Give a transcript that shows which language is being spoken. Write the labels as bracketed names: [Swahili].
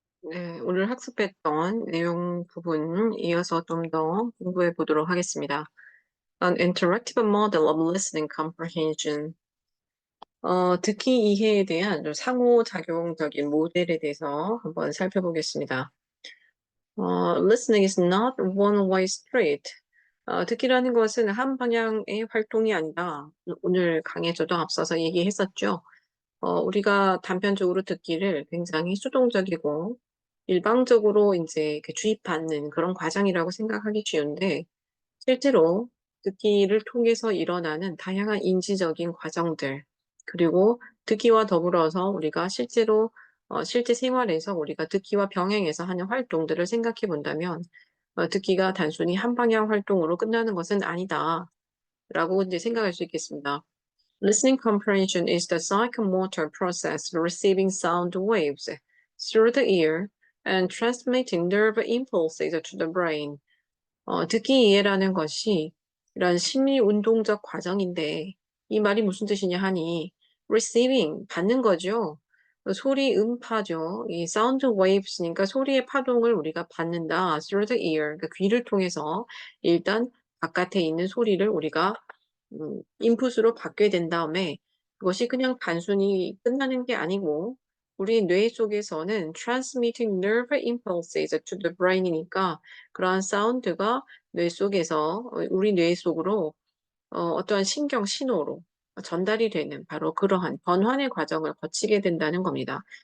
[Korean] 네, 오늘 학습했던 내용 부분 이어서 좀 더 공부해 보도록 하겠습니다. [English] An interactive model of listening comprehension. [Korean] 듣기 이해에 대한 좀 상호작용적인 모델에 대해서 한번 살펴보겠습니다. [English] Listening is not one-way street. [Korean] 듣기라는 것은 한 방향의 활동이 아니다. 오늘 강의에서도 앞서서 얘기했었죠. 우리가 단편적으로 듣기를 굉장히 수동적이고 일방적으로 이제 이렇게 주입받는 그런 과정이라고 생각하기 쉬운데 실제로 듣기를 통해서 일어나는 다양한 인지적인 과정들 그리고 듣기와 더불어서 우리가 실제로 실제 생활에서 우리가 듣기와 병행해서 하는 활동들을 생각해 본다면 듣기가 단순히 한 방향 활동으로 끝나는 것은 아니다라고 이제 생각할 수 있겠습니다. [English] Listening comprehension is the psychomotor process receiving sound waves through the ear and transmitting nerve impulses to the brain. [Korean] 듣기 이해라는 것이 이런 심리 운동적 과정인데 이 말이 무슨 뜻이냐 하니 receiving 받는 거죠. 소리 음파죠. 이 sound waves니까 소리의 파동을 우리가 받는다. [English] through the ear, [Korean] 그러니까 귀를 통해서 일단 바깥에 있는 소리를 우리가 인풋으로 받게 된 다음에 그것이 그냥 단순히 끝나는 게 아니고 우리 뇌 속에서는 [English] transmitting nerve impulses to the brain [Korean] 이니까 그러한 사운드가 뇌 속에서 우리 뇌 속으로 어떠한 신경 신호로 전달이 되는 바로 그러한 변환의 과정을 거치게 된다는 겁니다.